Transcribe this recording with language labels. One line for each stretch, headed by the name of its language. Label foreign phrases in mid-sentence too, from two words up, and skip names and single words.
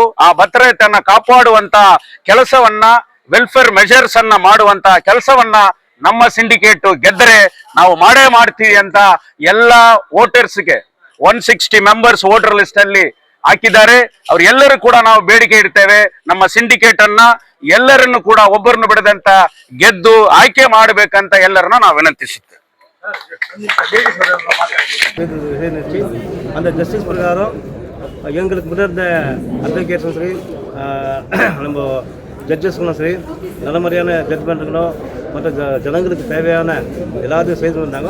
Kannada: ಆ ಭದ್ರತೆಯನ್ನ ಕಾಪಾಡುವಂತ ಕೆಲಸವನ್ನ,
English: welfare measures
Kannada: ಅನ್ನ ಮಾಡುವಂತ ಕೆಲಸವನ್ನ ನಮ್ಮ ಸಿಂಡಿಕೇಟ್ ಗೆದ್ದರೆ ನಾವು ಮಾಡೇ ಮಾಡ್ತೀವಿ ಅಂತ ಎಲ್ಲಾ ವೋಟರ್ಸ್ಗೆ 160
English: members voter list
Kannada: ಅಲ್ಲಿ ಹಾಕಿದ್ದಾರೆ. ಅವ್ರೆಲ್ಲರೂ ಕೂಡ ನಾವು ಬೇಡಿಕೆ ಇಡ್ತೇವೆ, ನಮ್ಮ ಸಿಂಡಿಕೇಟ್ ಅನ್ನ ಎಲ್ಲರನ್ನು ಕೂಡ ಒಬ್ಬರನ್ನು ಬಿಡದಂತ ಗೆದ್ದು ಆಯ್ಕೆ ಮಾಡಬೇಕಂತ ಎಲ್ಲರನ್ನ ನಾವು ವಿನಂತಿಸುತ್ತೇವೆ.
Tamil: அந்த ஜஸ்டிஸ் பிரகாரம் எங்களுக்கு முன்னிருந்த அட்வொகேட்ஸும் சரி, நம்ம ஜட்ஜஸ்களும் சரி நல்ல மாதிரியான ஜட்மெண்ட்டுகளும் மற்ற ஜனங்களுக்கு தேவையான எல்லாத்தையும் செய்து வந்தாங்க.